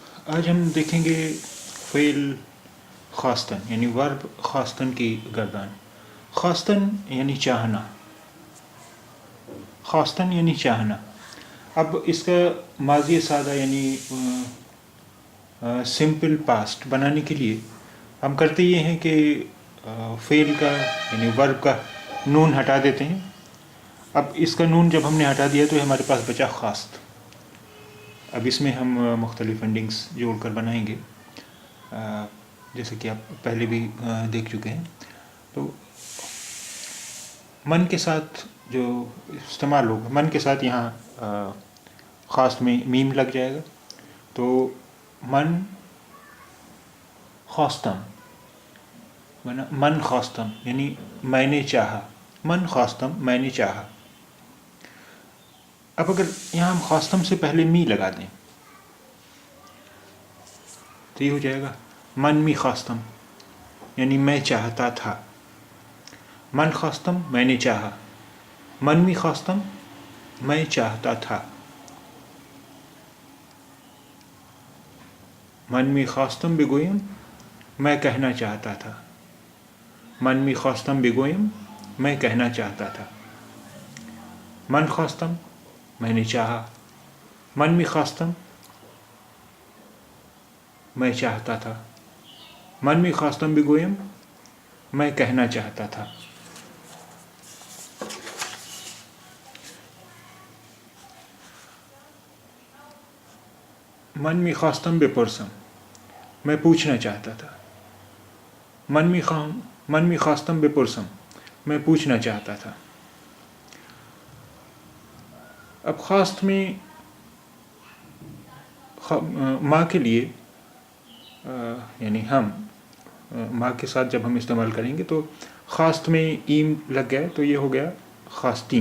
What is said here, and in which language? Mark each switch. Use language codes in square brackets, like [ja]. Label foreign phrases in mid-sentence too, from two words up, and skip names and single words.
[ur] آج ہم دیکھیں گے فعل خواستن یعنی ورب خواستن کی گردان. خواستن یعنی چاہنا، خواستن یعنی چاہنا. اب اس کا ماضی سادہ یعنی [en] simple past [ur] بنانے کے لیے ہم کرتے یہ ہیں کہ فعل کا یعنی ورب کا نون ہٹا دیتے ہیں. اب اس کا نون جب ہم نے ہٹا دیا تو ہمارے پاس بچا خواست. اب اس میں ہم مختلف اینڈنگس جوڑ کر بنائیں گے جیسے کہ آپ پہلے بھی دیکھ چکے ہیں. تو من کے ساتھ جو استعمال ہوگا، من کے ساتھ یہاں خواست میں میم لگ جائے گا. تو [fa] من خواستم، من خواستم [ur] یعنی میں نے چاہا. [fa] من خواستم [ur] میں نے چاہا. اب اگر یہاں ہم خواستم سے پہلے می لگا دیں تو یہ ہو جائے گا [fa] من می خواستم [ur] یعنی میں چاہتا تھا. [fa] من خواستم [ur] میں نے چاہا، [fa] من می خواستم [ur] میں چاہتا تھا. [fa] من می خواستم بگویم [ur] میں کہنا چاہتا تھا. [fa] من می خواستم بگویم [ur] میں کہنا چاہتا تھا. [fa] من خواستم [ur] میں نے چاہا، [fa] من می خواستم [ur] میں چاہتا تھا. [fa] من می خواستم بگویم [ur] میں کہنا چاہتا تھا. [fa] من می خواستم بپرسم [ur] میں پوچھنا چاہتا تھا. [fa] من می خواستم بپرسم [ur] میں پوچھنا چاہتا تھا. اب خواست میں ماں کے لیے یعنی ہم ماں کے ساتھ جب ہم استعمال کریں گے تو خواست میں ایم لگ گیا تو یہ ہو گیا خواستیم.